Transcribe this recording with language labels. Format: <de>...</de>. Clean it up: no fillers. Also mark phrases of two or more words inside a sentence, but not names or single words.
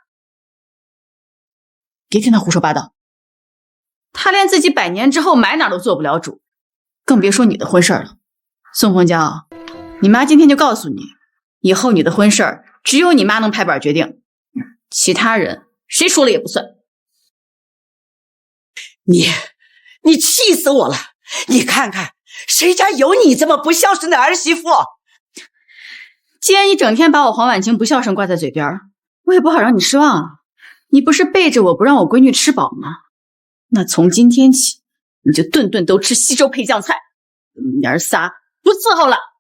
<zh>別聽他胡說八道，他連自己100年之後埋哪都做不了主，更別說你的婚事了。宋鳳嬌，你媽今天就告訴你，以後你的婚事只有你媽能拍板決定，其他人誰說了也不算。你氣死我了！你看看，誰家有你這麼不孝順的兒媳婦？既然你整天把我黃婉晴不孝順掛在嘴邊，我也不好讓你失望啊。你不是背着我不讓我閨女吃飽嗎？那從今天起，你就頓頓都吃稀粥配醬菜，你兒仨不伺候了。</zh>